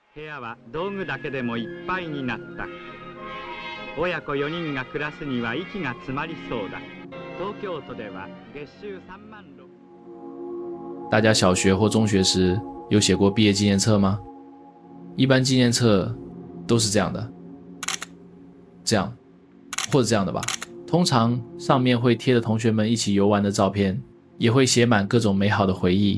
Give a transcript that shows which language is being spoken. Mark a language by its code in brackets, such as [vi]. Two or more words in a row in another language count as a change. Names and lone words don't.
[ja] 部屋は道具だけでもいっぱいになった。親子4人が暮らすには息が詰まりそうだ。東京都では月収3 万6。 [zh] 大家小学或中学时有写过毕业纪念册吗？一般纪念册都是这样的，这样或者这样的吧。通常上面会贴着同学们一起游玩的照片，也会写满各种美好的回忆。